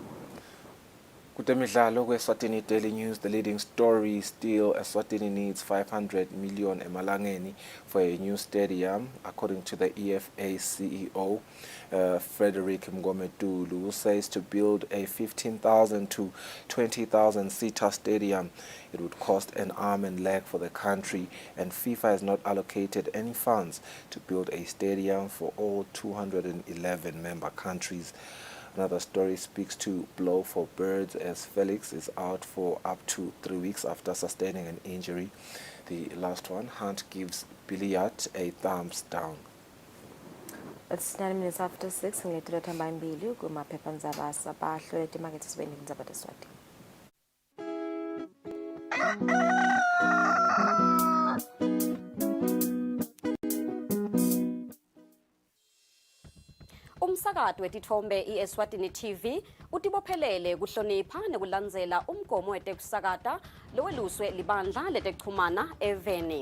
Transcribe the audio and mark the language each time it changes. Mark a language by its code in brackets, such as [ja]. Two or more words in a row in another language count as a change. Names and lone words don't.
[en] Kutemidlalo Eswatini Daily News, the leading story still Eswatini needs 500 million emalangeni for a new stadium, according to the EFA CEO Frederick Mgometulu, who says to build a 15,000 to 20,000 seater stadium, it would cost an arm and leg for the country, and FIFA has not allocated any funds to build a stadium for all 211 member countries. Another story speaks to blow for birds as Felix is out for up to 3 weeks after sustaining an injury. The last one, Hunt gives Billiard a thumbs down. It's 9 minutes after 6. [ss] Ngilethela Thamba Mbili kumaphepha ndzaba sabahlole timakethe sibeni ndzaba teswati. Umsakazo wetithombe iEswatini TV utibophelele kuhlonipha nekulandzela umgomo wetekusakata loweluswe libandla letekuchumana eveni.